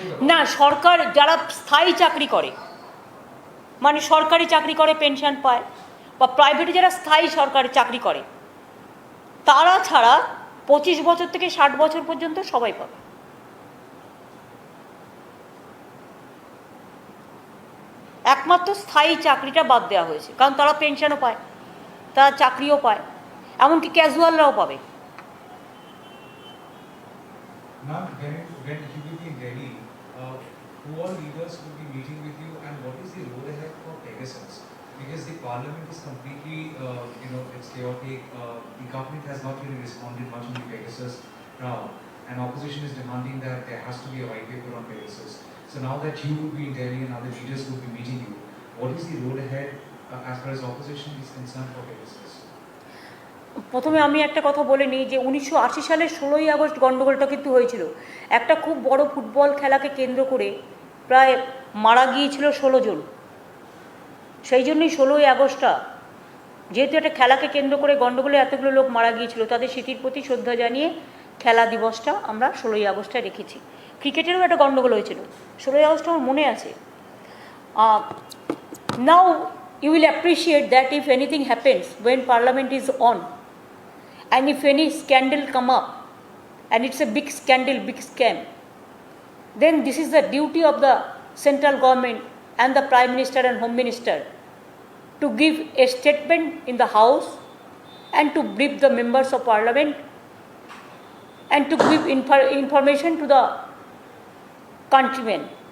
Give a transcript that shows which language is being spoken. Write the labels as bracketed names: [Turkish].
[Bangla] না, সরকার যারা স্থায়ী চাকরি করে, মানে সরকারি চাকরি করে পেনশন পায়, বা প্রাইভেটে যারা স্থায়ী সরকারি চাকরি করে, তারা ছাড়া 25 বছর থেকে 60 বছর পর্যন্ত সবাই পাবে। একমাত্র স্থায়ী চাকরিটা বাদ দেওয়া হয়েছে, কারণ তারা পেনশনও পায়, তারা চাকরিও পায়, এমনকি ক্যাজুয়ালরাও পাবে। [English] Ma'am, when you will be in Delhi, who all leaders will be meeting with you, and what is the road ahead for Pegasus? Because the parliament is completely, it's chaotic. The government has not really responded much on the Pegasus now, and opposition is demanding that there has to be a white paper on Pegasus. So now that you will be in Delhi and other leaders will be meeting you, what is the road ahead as far as opposition is concerned for Pegasus? [Bangla] প্রথমে আমি একটা কথা বলে নিই যে 1980 সালের 16ই August গণ্ডগোলটা কিন্তু হয়েছিল। একটা খুব বড় ফুটবল খেলাকে কেন্দ্র করে প্রায় মারা গিয়েছিল 16 জন। সেই জন্যই 16ই আগস্টটা, যেহেতু একটা খেলাকে কেন্দ্র করে গণ্ডগোলে এতগুলো লোক মারা গিয়েছিল, তাদের স্মৃতির প্রতি শ্রদ্ধা জানিয়ে খেলা দিবসটা আমরা 16ই আগস্টে রেখেছি। ক্রিকেটেরও একটা গণ্ডগোল হয়েছিল 16ই আগস্ট আমার মনে আছে। [English] Now you will appreciate that if anything happens when parliament is on and if any scandal come up and it's a big scandal, big scam, then this is the duty of the central government and the prime minister and home minister to give a statement in the house and to brief the members of parliament and to give information to the countrymen.